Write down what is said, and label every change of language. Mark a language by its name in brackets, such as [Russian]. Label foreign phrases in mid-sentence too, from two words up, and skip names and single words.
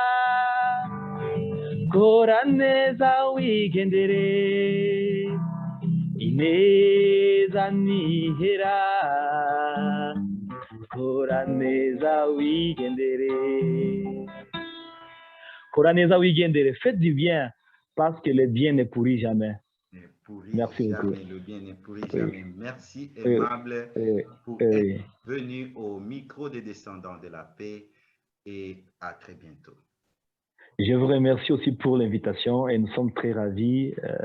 [Kinyarwanda] kora neza wigendere ineza ntihera kora neza wigendere kora neza wigendere [French] faites du bien parce que le bien ne pourrit jamais. Merci beaucoup. Le bien ne pourrit jamais. Merci, aimable, pour être venu au micro des descendants de la paix et à très bientôt. Je vous remercie aussi pour l'invitation et nous sommes très ravis.